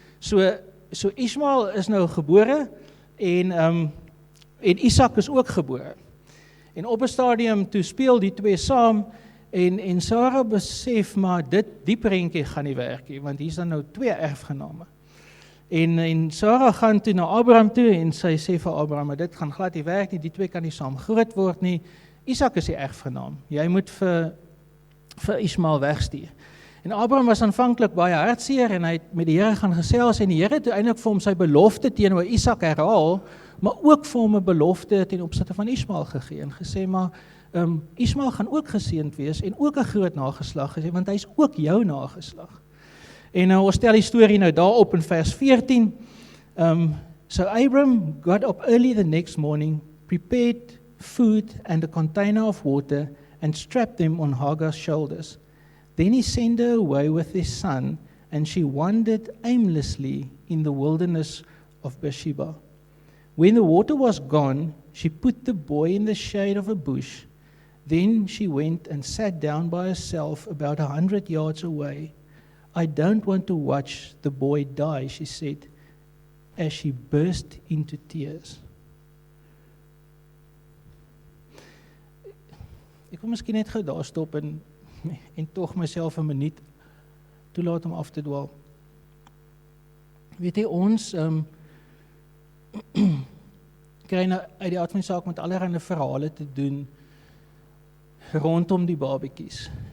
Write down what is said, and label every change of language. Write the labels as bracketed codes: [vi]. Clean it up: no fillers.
[af] So Ismael is nou gebore, en Isak is ook gebore. En op 'n stadium toe speel die twee saam, en Sarah besef, maar die prentjie gaan nie werk nie, want hier is dan nou 2 erfgename. En Sarah gaan toe na Abraham toe, en sy sê vir Abraham, maar dit gaan glad nie werk nie, die 2 kan nie saam groot word nie, Isak is die erfgenaam, jy moet vir Ismael wegstuur. En Abraham was aanvanklik baie hartseer, en hy het met die Here gaan gesels, en die Here het uiteindelik vir hom sy belofte teenoor Isak herhaal, maar ook vir hom 'n belofte ten opsigte van Ismael gegee, en gesê, maar Ismael gaan ook geseënd wees, en ook 'n groot nageslag gesê, want hy is ook jou nageslag. En ons stel die storie nou daarop in vers 14. [en] So Abram got up early the next morning, prepared food and a container of water, and strapped them on Hagar's shoulders. Then he sent her away with his son, and she wandered aimlessly in the wilderness of Beersheba. When the water was gone, she put the boy in the shade of a bush. Then she went and sat down by herself about 100 yards away. I don't want to watch the boy die, she said, as she burst into tears. [af] Ek wil miskien net gou daar stop en tog myself 'n minuut toelaat om af te dwaal. Weet jy, ons kry nou uit die aard van die saak met allerlei verhale te doen rondom die babatjies.